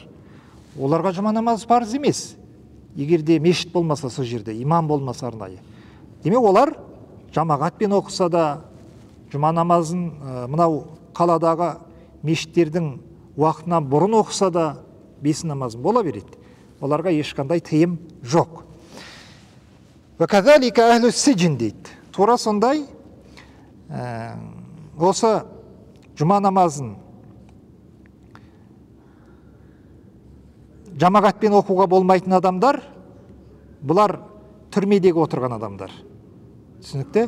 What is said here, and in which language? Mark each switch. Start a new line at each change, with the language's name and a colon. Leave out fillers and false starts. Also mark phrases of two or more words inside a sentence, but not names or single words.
Kazakh: Оларға жұма намаз парыз емес. Егер де мешіт болмаса сол жерде, имам болмаса арнайы. Демек олар жамағатпен оқыса да, жұма намазын мынау қаладағы мешіттердің уақытынан бұрын оқыса да, бес намазын бола береді. Оларға ешқандай тыйым жоқ.
Arabic: وَكَذَلِكَ أَهْلُ السِّجْنِ дейді.
Kazakh: Тура сондай осы жұма намазын жамағатпен оқуға болмайтын адамдар, бұлар түрмедегі отырған адамдар. Түсінікті?